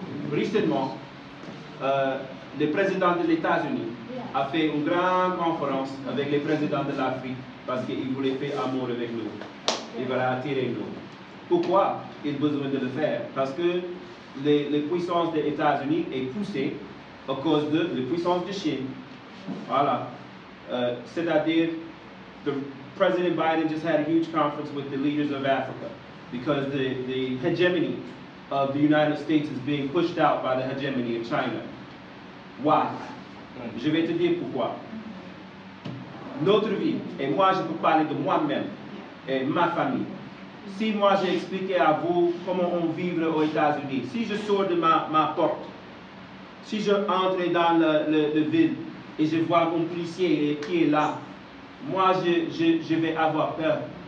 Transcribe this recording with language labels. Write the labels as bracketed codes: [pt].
[fr] récemment, le président des États-Unis a fait une grande conférence avec les présidents de l'Afrique parce qu'il voulait faire amour avec nous. Il voulait attirer nous. Pourquoi il a besoin de le faire? Parce que les puissances des États-Unis est poussée à cause de la puissance de Chine. Voilà. C'est-à-dire, [en] the President Biden just had a huge conference with the leaders of Africa because the hegemony of the United States is being pushed out by the hegemony of China. Why? [fr] Je vais te dire pourquoi. Notre vie, et moi je peux parler de moi-même et ma famille. Si moi j'ai expliqué à vous comment on vit aux États-Unis, si je sors de ma porte, si je entre dans le ville et je vois un policier qui est là, moi je vais avoir peur.